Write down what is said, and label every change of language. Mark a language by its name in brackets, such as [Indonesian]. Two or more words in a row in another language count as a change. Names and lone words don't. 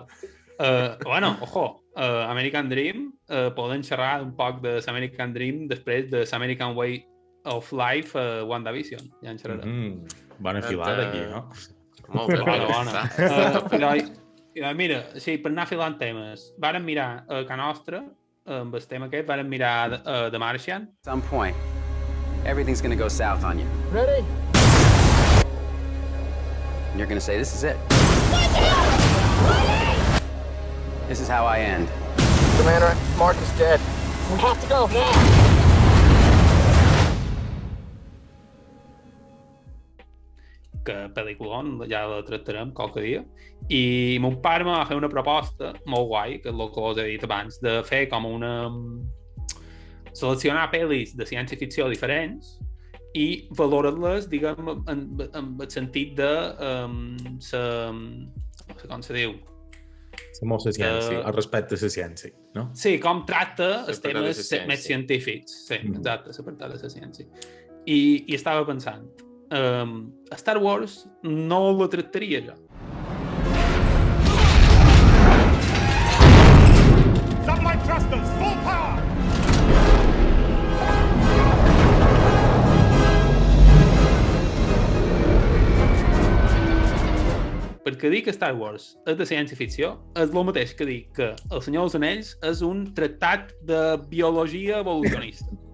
[Catalan] Bueno, ojo, [English] American Dream, [Catalan] poden xerrar un poc de l' [English] American Dream [Catalan] després de l' [English] American Way of Life [Catalan] WandaVision. Ja en xerrarem. Bona filada aquí, no? Molt bé. Bona. I mira, sí, per anar filant temes, vàrem mirar a Can Nostra, amb el tema aquest, vàrem mirar The Martian. [English] At some point, everything's gonna go south on you. Ready? And you're gonna say, this is it. This is how I end. Commander, Mark is dead. We have to go now. [Catalan] Que pel·lículon, ja la tractarem qualque dia. I mon pare m'ha fet una proposta molt guai, que és el que us he dit abans, de fer com una... seleccionar pel·lis de ciència-ficció diferents i valorar-les, diguem, en el sentit de... no sé com se diu. Molt la ciència, el respecte a la ciència, no? Sí, com tracta els L'apartat de temes la ciència. més científics. Sí, exacte, l'apartat de la ciència. I estava pensant, Star Wars no la tractaria jo. [English] Satellite thrusters, full power! [Catalan] Perquè dir que Star Wars és de ciència-ficció és el mateix que dir que El Senyor dels Anells és un tractat de biologia evolucionista.